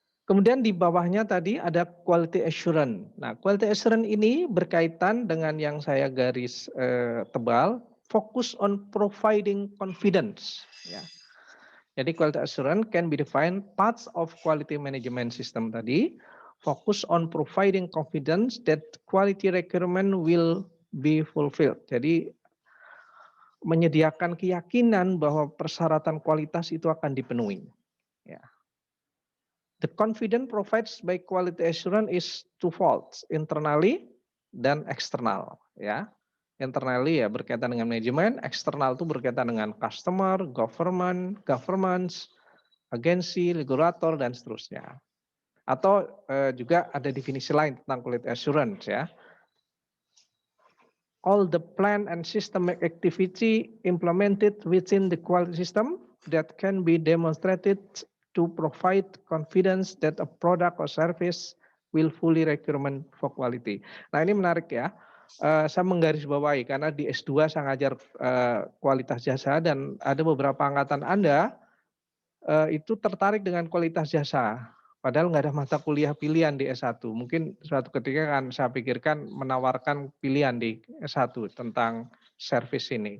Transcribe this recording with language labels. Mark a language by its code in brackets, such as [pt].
[id] Kemudian di bawahnya tadi ada quality assurance. Nah, quality assurance ini berkaitan dengan yang saya garis tebal, [en] fokus on providing confidence. [id] Ya. Jadi [en] quality assurance can be defined parts of quality management system [id] tadi, [en] focus on providing confidence that quality requirement will be fulfilled. [id] Jadi menyediakan keyakinan bahwa persyaratan kualitas itu akan dipenuhi. Ya. [en] The confidence provided by quality assurance is twofold, internally [id] dan [en] eksternal. [id] Ya, internally ya berkaitan dengan manajemen, eksternal itu berkaitan dengan customer, governments, agensi, regulator dan seterusnya. Atau juga ada definisi lain tentang quality assurance ya. [en] All the plan and systemic activity implemented within the quality system that can be demonstrated to provide confidence that a product or service will fully requirement for quality. [id] Nah ini menarik ya, saya menggarisbawahi karena di S2 saya ngajar kualitas jasa dan ada beberapa angkatan Anda itu tertarik dengan kualitas jasa. Padahal nggak ada mata kuliah pilihan di S1. Mungkin suatu ketika kan saya pikirkan menawarkan pilihan di S1 tentang service ini.